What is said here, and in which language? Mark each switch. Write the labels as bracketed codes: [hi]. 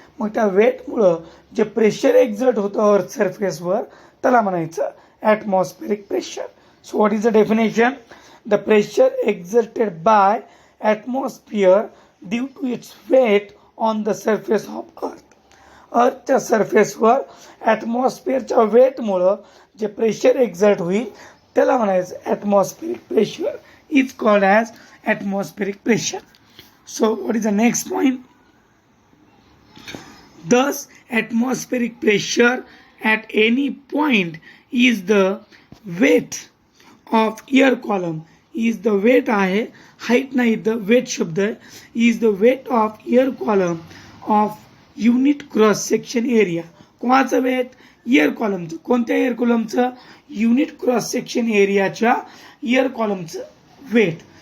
[mr] मग त्या वेटमुळं जे प्रेशर एक्झर्ट होतं अर्थ सरफेसवर त्याला म्हणायचं atmospheric pressure. [en] So what is the definition? The pressure exerted by atmosphere due to its weight on the surface of earth. [mr] अर्थच्या सरफेसवर ॲटमॉस्फिअरच्या वेटमुळं जे प्रेशर एक्झर्ट होईल त्याला म्हणायचं atmospheric pressure [en] Is called as atmospheric pressure. So what is the next point? Thus atmospheric pressure at any point is the weight of air column. is the weight [mr] आहे, height नाही, the weight शब्द आहे. [en] Is the weight of air column of unit cross section area. [mr] कोणाचं weight? Air कॉलमचं. कोणत्या air कॉलमचं? Unit cross section एरियाच्या air कॉलमचं weight.